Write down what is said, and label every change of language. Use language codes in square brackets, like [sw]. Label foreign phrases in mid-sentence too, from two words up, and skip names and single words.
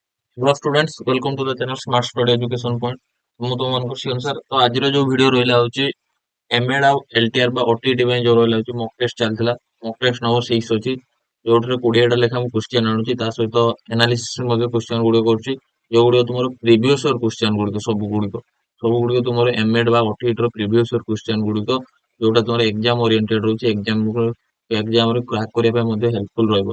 [en] Hello students, welcome to the channel Smart Study Education Point. [or] ମୁଁ ତୁମମାନଙ୍କୁ ସେ ଅନୁସାରେ ତ ଆଜିର ଯୋଉ ଭିଡିଓ ରହିଲା ହଉଛି ଏମଏଡ୍ ଆଉ ଏଲଟିଆର ବା ଓଟିଇଟି ପାଇଁ ଯୋଉ ରହିଲା ହଉଛି [en] mock test [or] ଚାଲିଥିଲା। [en] mock test number 6 [or] ଅଛି, ଯୋଉଥିରେ 20ଟା ଲେଖା ମୁଁ କ୍ୱେଶ୍ଚିନ୍ ଆଣୁଛି, ତା ସହିତ ଆନାଲିସିସ୍ ମଧ୍ୟ କ୍ୱେଶ୍ଚିନ୍ ଗୁଡିକ କରୁଛି, ଯୋଉଗୁଡିକ ତୁମର [en] previous year question [or] ଗୁଡିକ ସବୁ ଗୁଡିକ ତୁମର ଏମଏଡ୍ ବା ଓଟିଇଟି ର [en] previous year question [or] ଗୁଡିକ, ଯୋଉଟା ତୁମର [en] exam oriented [or] ରହୁଛି, ଏକ୍ଜାମରେ କ୍ରାକ୍ କରିବା ପାଇଁ ମଧ୍ୟ ହେଲ୍ପଫୁଲ ରହିବ।